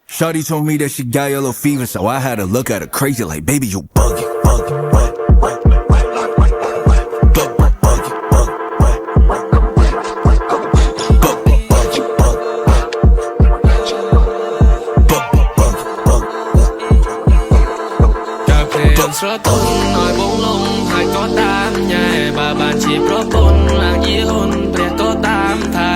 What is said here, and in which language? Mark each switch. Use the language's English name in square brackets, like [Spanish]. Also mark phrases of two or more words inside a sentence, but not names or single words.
[English] Shawty told me that she got yellow fever, so I had to look at her crazy like, baby, you bugging, bugging, bugging, bugging, [Khmer] ស្រទន់ឲ្យបងលងហើយក៏តាមញ៉ែបើបានជាប្រពន្ធឡើងយាហ៊ុនព្រះក៏តាមថែ